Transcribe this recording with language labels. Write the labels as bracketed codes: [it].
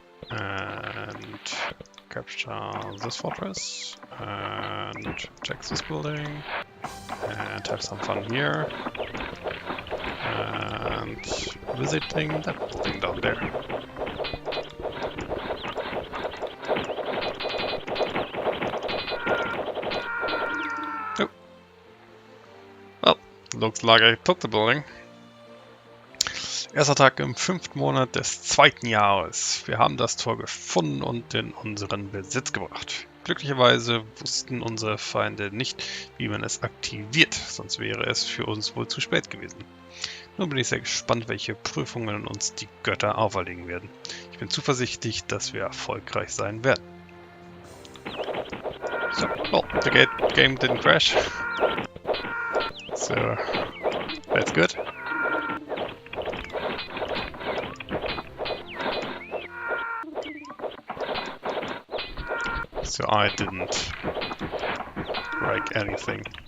[en] and capture this fortress and check this building and have some fun here and visiting that building down there. Oh. Well, looks like I took the building. [de] Erster Tag im 5. Monat des 2. Jahres. Wir haben das Tor gefunden und in unseren Besitz gebracht. Glücklicherweise wussten unsere Feinde nicht, wie man es aktiviert, sonst wäre es für uns wohl zu spät gewesen. Nun bin ich sehr gespannt, welche Prüfungen uns die Götter auferlegen werden. Ich bin zuversichtlich, dass wir erfolgreich sein werden. [en] So, well, the game didn't crash. So, that's good. So I didn't break anything.